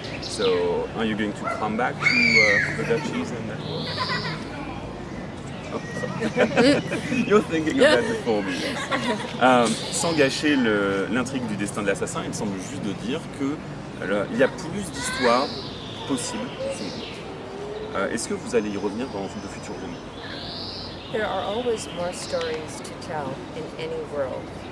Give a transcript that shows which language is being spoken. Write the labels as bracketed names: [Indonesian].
[English] So, are you going to come back to the Duchies and that world? Oh, sorry. You're thinking of that before me. [French] Sans gâcher l'intrigue du Destin de l'Assassin, il me semble juste de dire qu'il y a plus d'histoires possibles. Est-ce que vous allez y revenir dans de futurs romans? [English] There are always more stories to tell in any world.